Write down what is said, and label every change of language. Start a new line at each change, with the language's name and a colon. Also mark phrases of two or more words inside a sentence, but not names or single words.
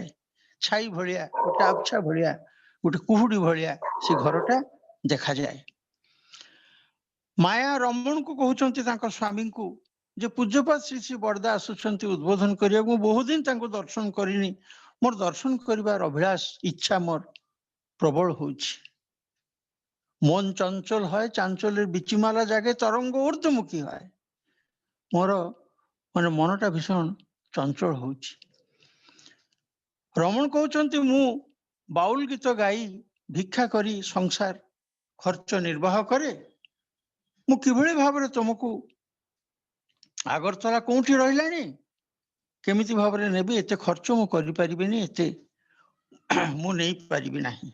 Odia: ଛାଇ ଭଳିଆ, ଗୋଟେ ଆବଛା ଭଳିଆ, ଗୋଟେ କୁହୁଡ଼ି ଭଳିଆ ସେ ଘରଟା ଦେଖାଯାଏ। ମାୟା ରମଣକୁ କହୁଛନ୍ତି ତାଙ୍କ ସ୍ୱାମୀଙ୍କୁ ଯେ ପୂଜ୍ୟପାଦ ଶ୍ରୀ ଶ୍ରୀ ବଡ଼ଦା ଆସୁଛନ୍ତି ଉଦ୍ବୋଧନ କରିବାକୁ, ମୁଁ ବହୁତ ଦିନ ତାଙ୍କୁ ଦର୍ଶନ କରିନି, ମୋର ଦର୍ଶନ କରିବାର ଅଭିଳାଷ, ଇଚ୍ଛା ମୋର
Bangla: প্রবল হচ্ছে। মন চঞ্চল হয়, চাঞ্চলের বিচিমালা জাগে, তরঙ্গ ঊর্ধ্বমুখী হয়।
Odia: ମୋର ମାନେ ମନଟା ଭୀଷଣ ଚଞ୍ଚଳ ହଉଛି। ରମଣ କହୁଛନ୍ତି ମୁଁ ବାଉଲ ଗୀତ ଗାଇ ଭିକ୍ଷା କରି ସଂସାର ଖର୍ଚ୍ଚ ନିର୍ବାହ କରେ, ମୁଁ କିଭଳି ଭାବରେ ତମକୁ আগরতলা କୋଉଠି ରହିଲାଣି, କେମିତି ଭାବରେ ନେବି, ଏତେ ଖର୍ଚ୍ଚ ମୁଁ କରିପାରିବିନି, ଏତେ ମୁଁ ନେଇପାରିବି ନାହିଁ।